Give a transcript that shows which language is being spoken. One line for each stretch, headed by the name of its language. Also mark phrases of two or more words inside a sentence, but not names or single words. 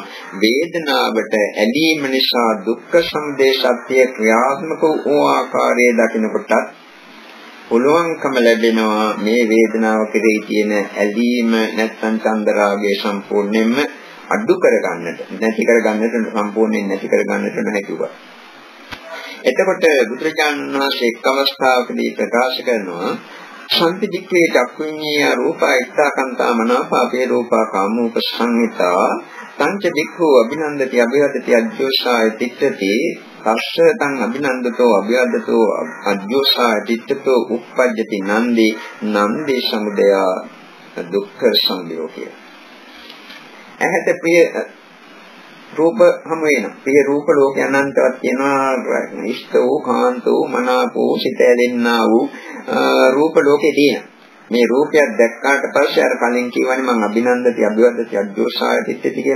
Sinhala: වේදනාවට ඇලීම නිසා දුක්ඛ සමුදය සත්‍ය ක්‍රියාත්මක වූ ආකාරයේ දකින කොටත් පුළුවන්කම ලැබෙනවා මේ වේදනාව කෙරෙහි තියෙන ඇලීම නැත්නම් චන්දරාගය සම්පූර්ණයෙන්ම අඩු කර ගන්නට, නැති කර ගන්නට, සම්පූර්ණයෙන් නැති කර ගන්නට නොහැකියි. එතකොට බුදුරජාණන් වහන්සේ එක් අවස්ථාවකදී ප්‍රකාශ කරනවා
Pali: සම්පිතික්කේ චක්කුඤ්ඤය රූපා ඉත්තාකන්තා මනාපාපේ රූපා කාමෝප සංහිතා තංච වික්ඛෝ අභිනන්දති අභිවදති අජ්ජෝසාය තිට්ඨති තස්ස තං අභිනන්දතෝ අභිවදතෝ අජ්ජෝසාය තිට්ඨතෝ උප්පජ්ජති නන්දි සමුදය දුක්ඛ සමුදයෝ කිය.
Sinhala: ඇහැට ප්‍රිය රූප හමු වෙනවා. ප්‍රිය රූප ලෝකේ අනන්තවත් තියෙනවා. ඉෂ්ට වූ කාන්ත වූ මනාප වූ සිත ඇලෙන්නා වූ රූප ලෝකේ තියෙනවා. මේ රූපයක් දැක්කාට පස්සේ අර කලින් කියවනේ මම
Pali: අභිනන්දති අභිවදති අජ්ජෝසාය තිට්ඨති
Sinhala: කියලා.